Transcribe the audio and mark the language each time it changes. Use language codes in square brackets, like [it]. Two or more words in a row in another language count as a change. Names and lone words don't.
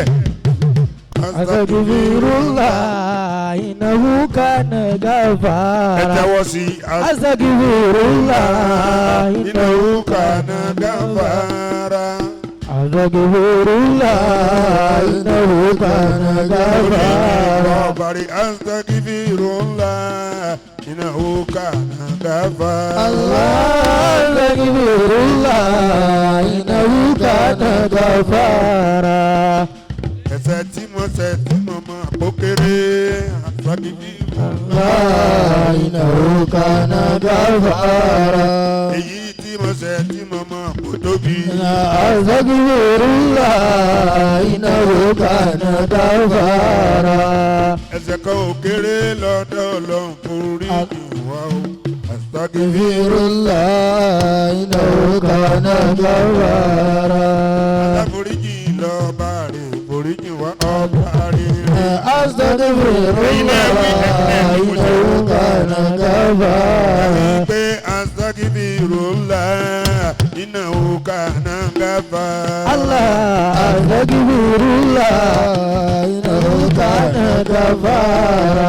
[ar] أستغفر الله إنه كان غفارا أستغفر الله إنه كان غفارا أستغفر الله إنه كان غفارا أستغفر الله إنه كان غفارا أستغفر الله إنه كان غفارا [yo] ẹ̀ṣẹ̀ tí mo ṣẹ̀ tí mo mọ̀ kó kéré àfagídí. [ar] الله إنه كان غفارا. [yo] èyí tí mo ṣẹ̀ tí mo mọ̀ kó tóbi. [ar] أستغفر الله إنه كان غفارا. [yo] ẹ̀ṣẹ̀ kan ò kéré lọ́dọ̀ Ọlọ́run forí ìwà o. [ar] أستغفر الله إنه كان غفارا. [yo] aláforíjì lọ́ba rẹ̀ foríjì wá ọba rẹ̀. [ar] أستغفر الله إنه كان غفارا. pé أستغفر الله إنه كان غفارا. الله أستغفر الله إنه كان غفارا.